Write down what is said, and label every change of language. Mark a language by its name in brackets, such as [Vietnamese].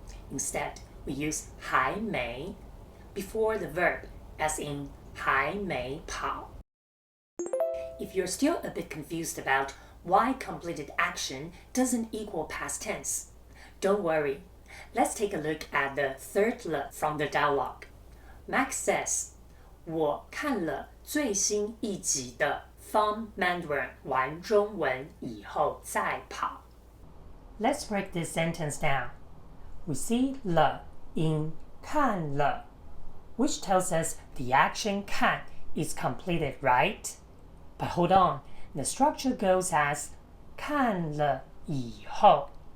[English] Instead, we use 还没 before the verb, as in 还没跑. If you're still a bit confused about why completed action doesn't equal past tense, don't worry. Let's take a look at the third 了 from the dialogue. Max says, [Chinese] 我看了最新一集的 Fun Mandarin 玩中文以后再跑. [English] Let's break this sentence down. We see 了 in 看了, which tells us the action 看 is completed, right? But hold on, the structure goes as 看了以后.